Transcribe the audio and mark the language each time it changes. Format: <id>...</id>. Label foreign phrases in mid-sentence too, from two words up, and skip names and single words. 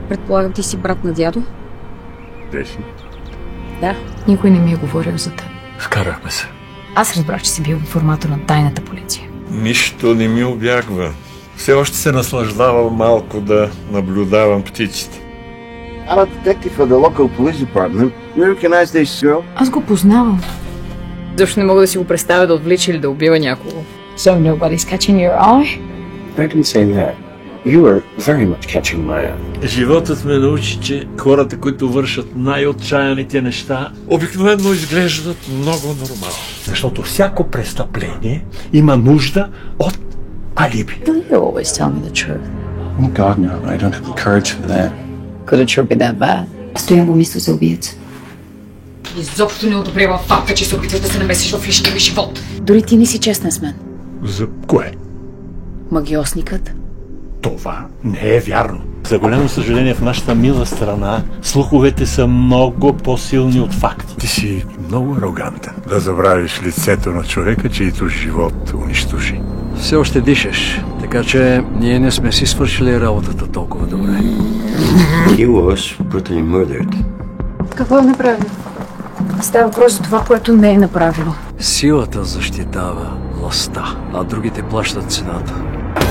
<bg>Предполагам, ти си брат на дядо? Де си? Да. Никой не ми е говорил за теб. Скарахме се. Аз разбрах, че си бил информатор на тайната полиция. Нищо не ми обягва. Все още се наслаждавам малко да наблюдавам птиците.</bg> <en>I'm a detective for the local police department. You recognize this girl?</en> <bg>Аз го познавам. Защо не мога да си го представя да отвлича или да убива някого?</bg> <en>So nobody's catching your eye? I didn't say that. You are very much catching my eye.</en> <bg>Животът ме научи, че хората, които вършат най-отчаяните неща, обикновено изглеждат много нормално. Защото всяко престъпление има нужда от алиби.</bg> <en>Will you always tell me the truth? Oh God, no. I don't have the courage for that. Could it sure be that bad?</en> <bg>Стоян го мисля за убиец. Изобщо не одобрява факта, че се опитваш да се намесиш в личния ми живот. Дори ти не си честна с мен. За кое? Магиосникът? Това не е вярно. За голямо съжаление, в нашата мила страна слуховете са много по-силни от факти. Ти си много арогантен. Да забравиш лицето на човека, чието живот унищожи. Все още дишаш, така че ние не сме си свършили работата толкова добре.</bg> <en>He was brutally murdered.</en> <bg>Какво е направил? Става въпрос за това, което не е направило. Силата защитава властта, а другите плащат цената.</bg>